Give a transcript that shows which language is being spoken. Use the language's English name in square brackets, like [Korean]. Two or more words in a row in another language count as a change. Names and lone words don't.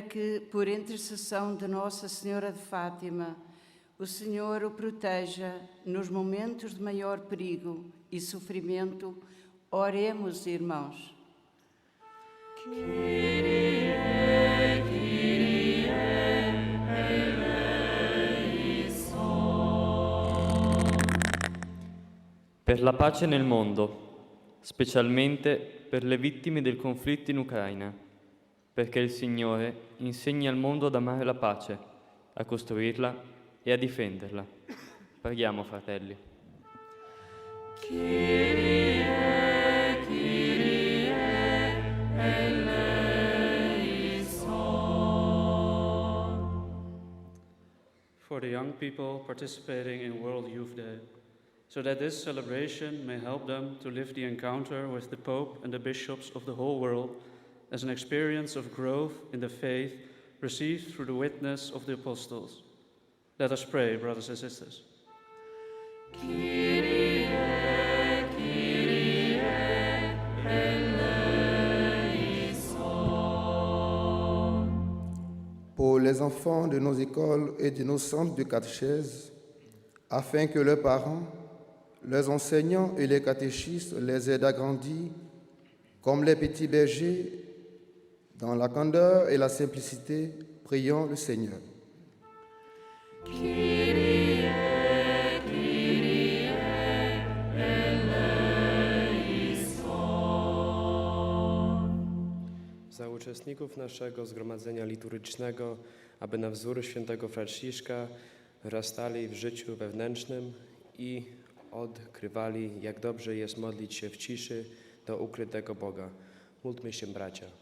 [Portuguese] que, por intercessão de Nossa Senhora de Fátima, o Senhor o proteja nos momentos de maior perigo e sofrimento. Oremos, irmãos. [Greek] Kyrie, Kyrie, eleison. [Italian] Per la pace nel mondo, specialmente per le vittime del conflitto in Ucraina, perché il Signore insegni al mondo ad amare la pace, a costruirla e e a difenderla. Preghiamo, fratelli. [Greek] Kyrie, Kyrie, eleison. [English] For the young people participating in World Youth Day, so that this celebration may help them to live the encounter with the Pope and the bishops of the whole world as an experience of growth in the faith received through the witness of the apostles. Let us pray, brothers and sisters. [Greek] Kyrie, Kyrie, eleison. [French] Pour les enfants de nos écoles et de nos centres de catéchèse, afin que leurs parents, leurs enseignants et les catéchistes les aident à grandir comme les petits bergers dans la candeur et la simplicité, prions le Seigneur. [Greek] Kyrie, Kyrie, eleison. [Polish] Za uczestników naszego zgromadzenia liturgicznego, aby na wzór świętego Franciszka wzrastali w życiu wewnętrznym i odkrywali, jak dobrze jest modlić się w ciszy do ukrytego Boga. Módlmy się, bracia.